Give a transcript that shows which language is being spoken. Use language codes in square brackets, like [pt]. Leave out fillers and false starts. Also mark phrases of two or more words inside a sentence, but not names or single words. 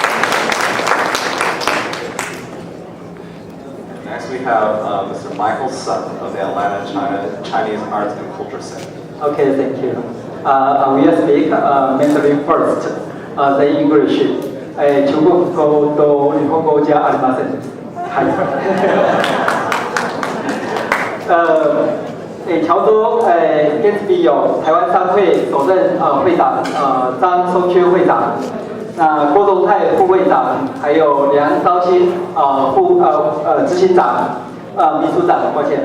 [en] Next we have Mr. Michael Sun Chinese Arts and Culture Center. Okay, thank you. I will speak mentally first, the English. [ja] 中国語と日本語じゃありません。はい。 [zh] 乔州甘斯维尔台湾商会首任会长张松缺会长，那郭荣泰副会长，还有梁昭新执行长秘书长，抱歉。